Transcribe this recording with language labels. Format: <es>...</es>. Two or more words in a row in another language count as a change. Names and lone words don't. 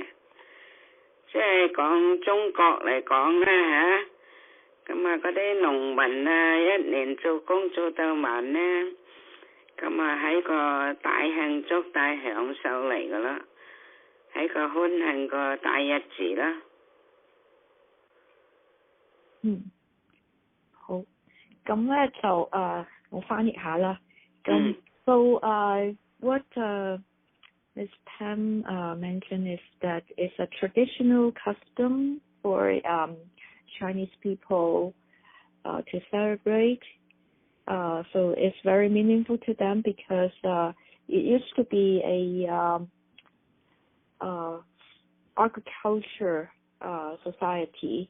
<yue>即係講中國嚟講咧嚇，咁啊嗰啲農民一年做工做到晚咧，咁啊係個大慶祝大享受嚟㗎啦，係個歡慶個大日子啦。好，咁咧就我翻譯下啦。</yue> <en>咁 so what Ms. Tam mentioned is that it's a traditional custom for Chinese people to celebrate. So it's very meaningful to them because it used to be a agriculture society.</en>